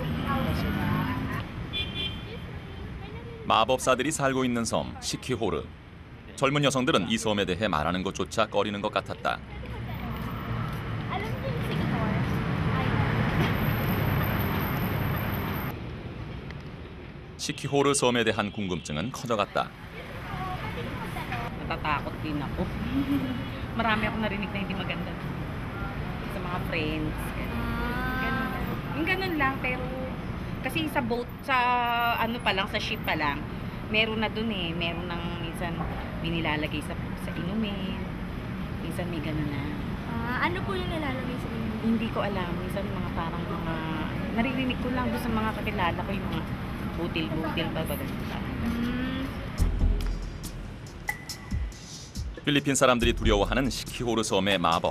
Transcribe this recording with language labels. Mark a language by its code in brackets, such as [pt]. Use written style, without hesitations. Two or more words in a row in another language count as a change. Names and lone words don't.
[ko] 마법사들이 살고 있는 섬 시키호르. 젊은 여성들은 이 섬에 대해 말하는 것조차 꺼리는 것 같았다. 시키호르 섬에 대한 궁금증은 커져갔다. [tl] Natatakot din ako. Marami akong narinig na hindi maganda sa mga friends. Ganun. Yung ganun lang, pero kasi sa boat, sa ano pa lang, sa ship pa lang, meron na dun eh. Meron nang minsan binilalagay sa inumin. Minsan may ganun na. Ano po yung nilalagay sa inumin? Hindi ko alam. Minsan mga parang mga, naririnig ko lang doon sa mga kakilala ko yung mga butil-butil ba ba. [ko] 필리핀 사람들이 두려워하는 시키호르 섬의 마법.